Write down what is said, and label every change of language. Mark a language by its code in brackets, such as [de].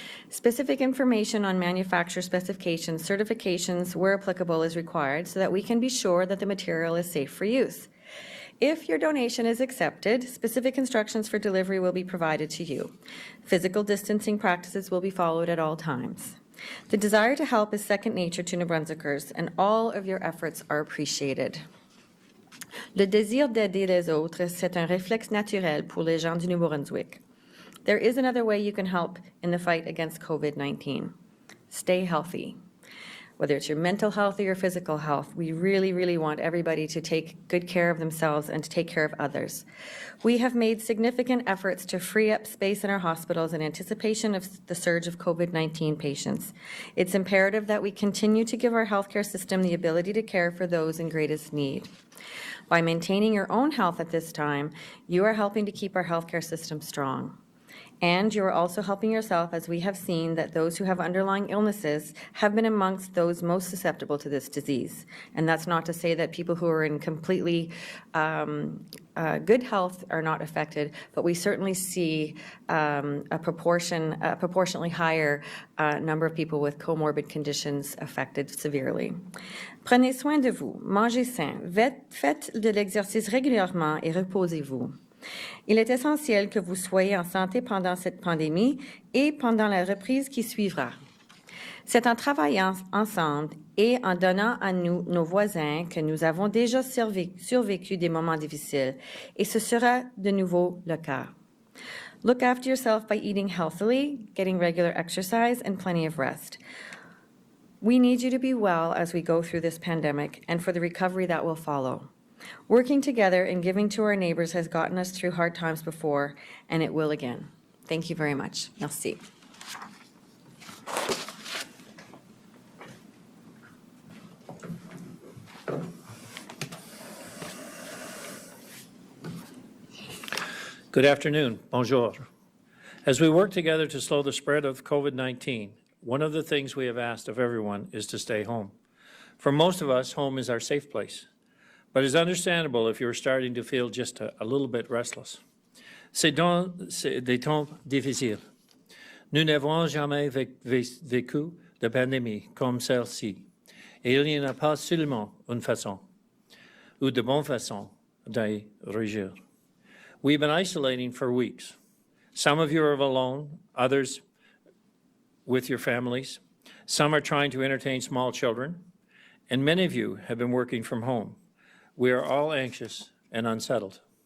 [en] Specific information on manufacturer specifications, certifications, where applicable, is required so that we can be sure that the material is safe for use. If your donation is accepted, specific instructions for delivery will be provided to you. Physical distancing practices will be followed at all times. The desire to help is second nature to New Brunswickers, and all of your efforts are appreciated. [fr] Le désir d'aider les autres, c'est un réflexe naturel pour les gens du Nouveau-Brunswick. [en] There is another way you can help in the fight against COVID-19. Stay healthy. Whether it's your mental health or your physical health, we really, really want everybody to take good care of themselves and to take care of others. We have made significant efforts to free up space in our hospitals in anticipation of the surge of COVID-19 patients. It's imperative that we continue to give our healthcare system the ability to care for those in greatest need. By maintaining your own health at this time, you are helping to keep our healthcare system strong. And you are also helping yourself, as we have seen that those who have underlying illnesses have been amongst those most susceptible to this disease. And that's not to say that people who are in completely good health are not affected, but we certainly see a proportionally higher number of people with comorbid conditions affected severely. [fr] Prenez soin de vous, mangez sain, faites de l'exercice régulièrement et reposez-vous. Il est essentiel que vous soyez en santé pendant cette pandémie et pendant la reprise qui suivra. C'est en travaillant ensemble et en donnant à nous, nos voisins, que nous avons déjà survécu des moments difficiles, et ce sera de nouveau le cas. [en] Look after yourself by eating healthily, getting regular exercise, and plenty of rest. We need you to be well as we go through this pandemic and for the recovery that will follow. Working together and giving to our neighbors has gotten us through hard times before, and it will again. Thank you very much. Merci. Good afternoon. Bonjour. As we work together to slow the spread of COVID-19, one of the things we have asked of everyone is to stay home. For most of us, home is our safe place. But it's understandable if you're starting to feel just a little bit restless. [fr] C'est des temps difficiles. Nous n'avons jamais vécu de pandémie comme celle-ci. Et il n'y en a pas seulement une façon. ou de bonnes façons d'y réagir. [en] We've been isolating for weeks. Some of you are alone, others with your families. Some are trying to entertain small children, and many of you have been working from home. We are all anxious and unsettled.